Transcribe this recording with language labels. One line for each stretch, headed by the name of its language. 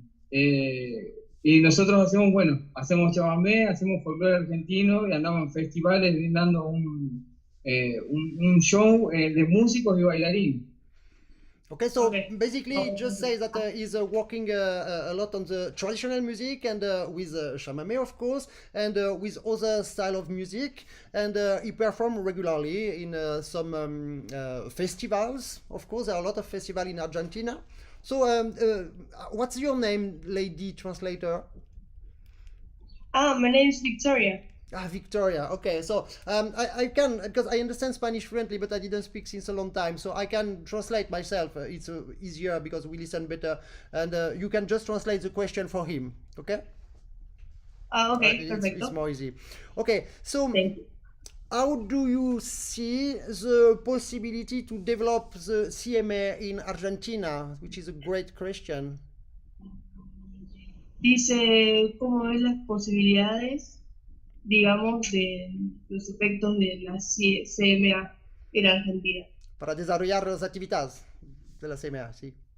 Spanish: Y nosotros hacemos chamamé, hacemos folclore argentino y andamos en festivales brindando un show de músicos y bailarines.
English: Okay, so basically it just says that he's working a lot on the traditional music and with chamamé, of course, and with other style of music, and he performs regularly in some festivals. Of course, there are a lot of festivals in Argentina. So what's your name, lady translator? My name is Victoria. Victoria. Okay, so I can, because I understand Spanish fluently, but I didn't speak since a long time, so I can translate myself. It's easier because we listen better, and you can just translate the question for him. Okay. Okay, perfect. It's more easy. Okay, so Thank you. how do you see the possibility to develop the CMA in Argentina, which is a great question?
Spanish: Dice, ¿cómo ves las posibilidades, digamos, de los efectos de la CMA en Argentina? Para desarrollar las actividades de la CMA, sí.